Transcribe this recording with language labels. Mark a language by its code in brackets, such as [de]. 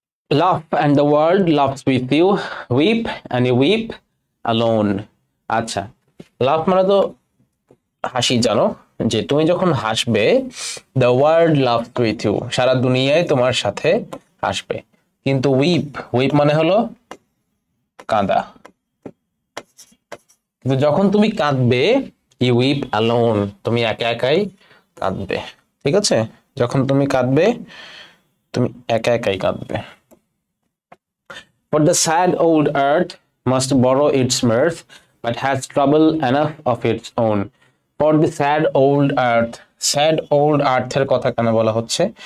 [en] Laugh and the world laughs with you, weep and you weep alone. [bn] আচ্ছা, লাভ মানে তো হাসি, জানো যে তুমি যখন হাসবে, [en] the world loves with you, [bn] সারা দুনিয়ায় তোমার সাথে হাসবে। কিন্তু উইপ, উইপ মানে হলো কাঁদা। কিন্তু যখন তুমি কাঁদবে, [en] you weep alone, [bn] তুমি একা একাই কাঁদবে। ঠিক আছে, যখন তুমি কাঁদবে তুমি একা একাই কাঁদবে। [en] For the sad old earth must borrow its mirth, but has trouble enough of its own. For the sad old earth, sad old earth [bn] এর কথা কেন বলা হচ্ছে?